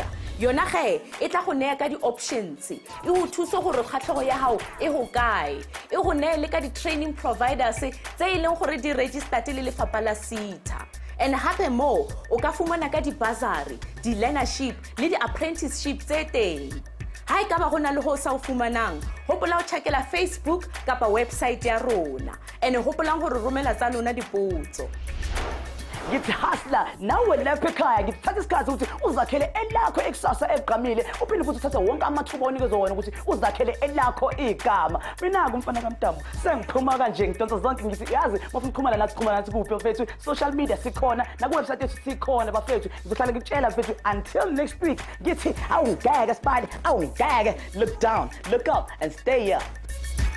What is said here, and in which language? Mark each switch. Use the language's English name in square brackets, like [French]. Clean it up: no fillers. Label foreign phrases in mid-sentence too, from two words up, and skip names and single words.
[Southern Sotho] Yona ge e tla go nea ka di-options e go thusa gore kgatlhego ya hao e go kae, e go nea le ka di- [English] training providers [Southern Sotho] tse e leng gore di registered le lefapha la SETA. And hape mo o ka fumana ka di-bursary, di-learnership le di-apprenticeship tse teng. Ha e ka ba go na le ho sa o fumanang, hopola o checkela Facebook kapa website ya rona. And hopolang gore romela tsa lona dipotso. [Zulu] Ngithi hustler nawe lapha ekhaya ngithatha isikhathi ukuthi uzakhele elakho ekusasa egqamile uphinde futhi uthathe wonke amathuba onikezwe wona ukuthi uzakhele elakho igama. Mina kumfana kaMdamu sengiphuma kanje ngidonsa zonke ngithi yazi mafuna ukuxhumana nathi xhumana nathi kuphi bafethu [English] social media [Zulu] sikhona na ku website yethu sikhona bafethu ngizohlala ngitshela bafethu [English] until next week [Zulu] ngithi awungeke spade awungeke [English] look down look up and stay up.